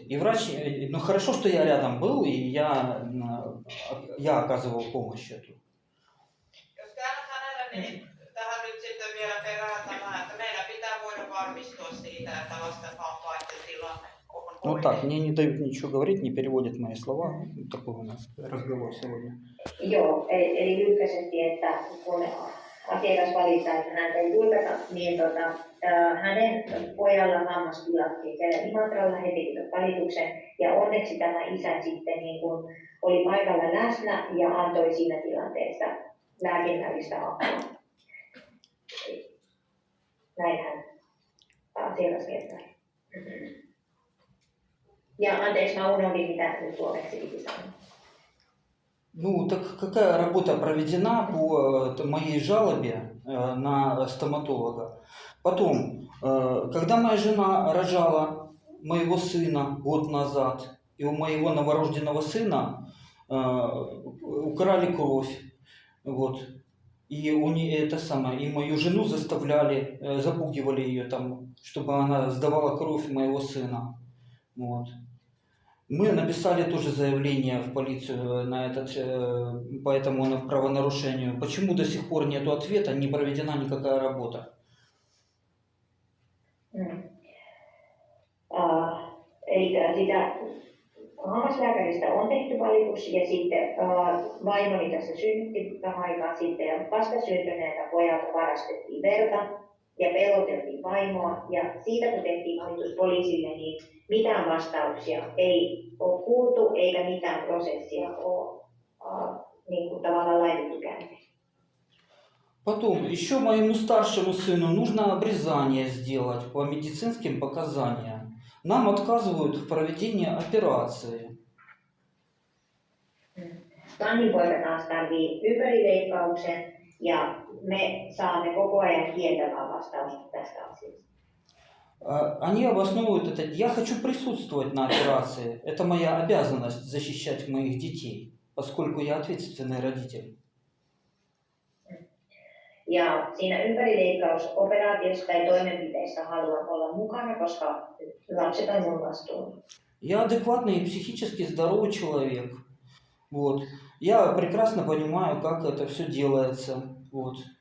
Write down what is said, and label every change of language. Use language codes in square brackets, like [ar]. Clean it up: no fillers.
[ru] И врач, хорошо, что я рядом был, и я оказывал помощь эту. [fi] Jos kannat hänelle, niin tähän nyt sitten vielä perään tämä, että meidän pitää voida varmistua siitä, että lasten hampaiden tilanne on Ну oikein. [ru] так, мне не дают ничего говорить, не переводят мои слова. Такой у нас разговор сегодня. [fi] Joo, eli lyhkäisesti, että kun asiakas valittaa, että häntä ei tulkata, niin hänen pojalla hammas pilattiin siellä Imatralla, he tekivät valituksen, ja onneksi tämä isä sitten niin kun oli paikalla läsnä ja antoi siinä tilanteessa lääkinnällistä apua. Näin hän asiakas kertoi. Ja anteeksi, mä unohdin, mitä nyt suomeksi piti sanoa. [ru] Ну, так какая работа проведена по моей жалобе на стоматолога? Потом, когда моя жена рожала моего сына год назад, и у моего новорожденного сына украли кровь, вот. И у нее это самое, и мою жену заставляли, запугивали ее там, чтобы она сдавала кровь моего сына, вот. Мы написали тоже заявление в полицию на по этому правонарушению. Почему до сих пор нет ответа, не проведена никакая работа? [fi] Eli sitä hammaslääkäristä on tehty valitus ja sitten vaimoni tässä synnytti vähän aikaa sitten ja vastasyntyneeltä pojalta varastettiin verta ja peloteltiin vaimoa ja siitä kun tehtiin valitus poliisille, niin mitään vastauksia ei ole kuultu eikä mitään prosessia ole niin kuin tavallaan laitettu käyntiin. [ru] Потом, еще моему старшему сыну нужно обрезание сделать по медицинским показаниям. Нам отказывают в проведении операции. [fi] Tannin poika taas tarvii ympärileikkauksen ja me saamme koko ajan kieltävää vastausta tästä asiasta. [ru] Они обосновывают это. Я хочу присутствовать на операции. Это моя обязанность защищать моих детей, поскольку я ответственный родитель. [fi] Ja siinä ympärileikkausoperaatiossa tai toimenpiteessä haluan olla mukana, koska lapset on mun vastuulla. [ru] Я адекватный и психически здоровый человек. Вот. Я прекрасно понимаю, как это все делается. Вот.